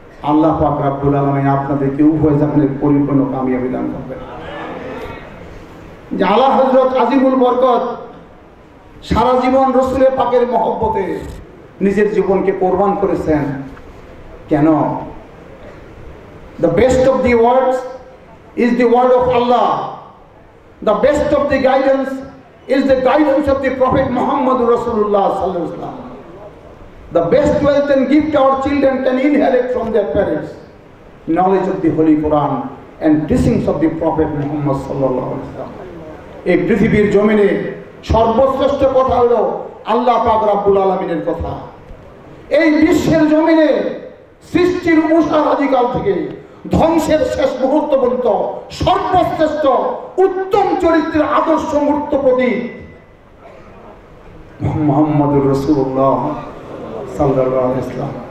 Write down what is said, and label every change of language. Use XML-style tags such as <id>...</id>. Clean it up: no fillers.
<bn>আল্লাহ পাক রব্বুল আলামিন আপনাদেরকে উভয় জাহানের পরিপূর্ণ কামিয়াবি দান করবেন। যে আলা হযরত আজিমুল বরকত সারা জীবন রসুলের পাকের মহব্বতে নিজের জীবনকে কোরবান করেছেন। কেন?</bn> <en>The best of the words is the word of Allah. The best of the guidance is the guidance of the Prophet Muhammad Rasulullah sallallahu alaihi wasallam. The best wealth and gift our children can inherit from their parents, knowledge of the Holy Quran and teachings of the Prophet Muhammad sallallahu alaihi wasallam.</en> <bn>এই পৃথিবীর জমিনে সর্বশ্রেষ্ঠ কথা হলো আল্লাহ পাক রব্বুল আলামিনের কথা। এই বিশ্বের জমিনে সৃষ্টির উষারাদিকাল থেকে ধ্বংসের শেষ মুহূর্ত পর্যন্ত সর্বশ্রেষ্ঠ উত্তম চরিত্রের আদর্শ মূর্ত প্রতীক মুহাম্মদুর রাসূলুল্লাহ সাল্লাল্লাহু আলাইহি ওয়াসাল্লাম।</bn>